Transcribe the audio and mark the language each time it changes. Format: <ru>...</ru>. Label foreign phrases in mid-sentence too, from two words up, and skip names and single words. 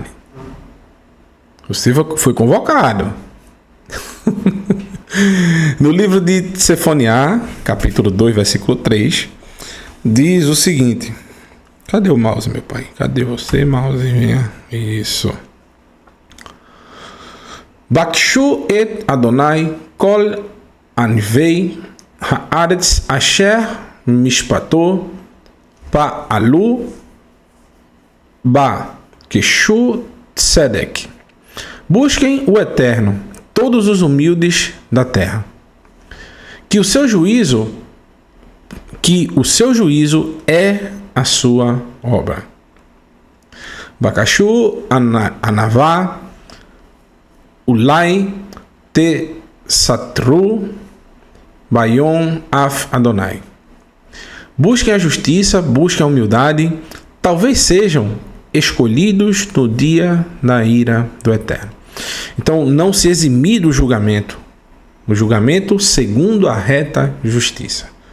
<pt>Você foi convocado. No livro de Sefoniá, capítulo 2, versículo 3, diz o seguinte. Cadê o mouse, meu pai? Cadê você, mouse? Venha. Isso.</pt> <he>בקשו את אדני כל ענוי הארץ אשר משפטו פעלו בקשו צדק.</he> <pt>Busquem o Eterno, todos os humildes da terra, que o seu juízo é a sua obra.</pt> <he>בקשו ענוה אולי תסתרו ביום אף אדני.</he> <pt>Busquem a justiça, busquem a humildade, talvez sejam escolhidos no dia da ira do Eterno. Então, não se eximir do julgamento. O julgamento segundo a reta justiça.</pt>